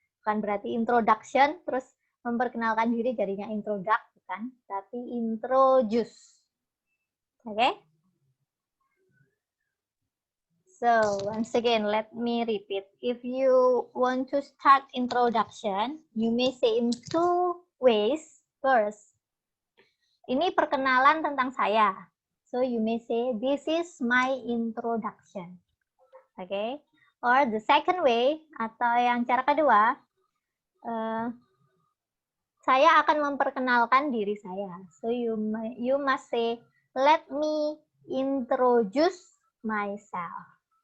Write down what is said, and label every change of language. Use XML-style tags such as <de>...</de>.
<id>Bukan berarti introduction, terus memperkenalkan diri jadinya introduct, bukan. Tapi introduce. Okay?</id> <en>So once again, let me repeat. If you want to start introduction, you may say in two ways.</en> <id>First, ini perkenalan tentang saya.</id> <en>So you may say, this is my introduction. Okay? Or the second way,</en> <id>atau yang cara kedua, saya akan memperkenalkan diri saya.</id> <en>So you must say, let me introduce myself.</en>